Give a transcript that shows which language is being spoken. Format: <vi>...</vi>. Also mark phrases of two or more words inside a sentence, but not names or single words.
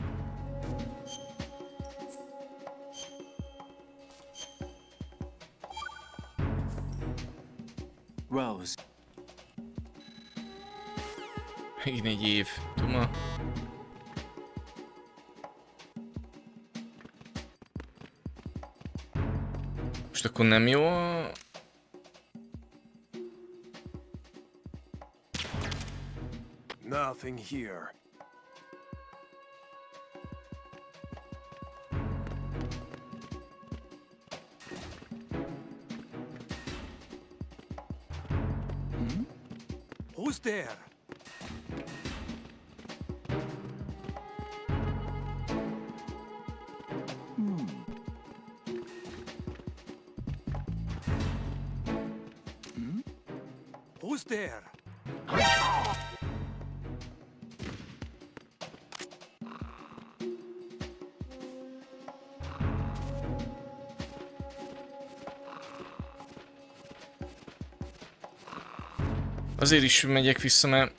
<hu>Rose. Megint egy év. Duma. Most akkor nem jó a...</hu> <en>Nothing here. Who's there? Who's there?</en> <hu>Azért is megyek vissza, mert...</hu>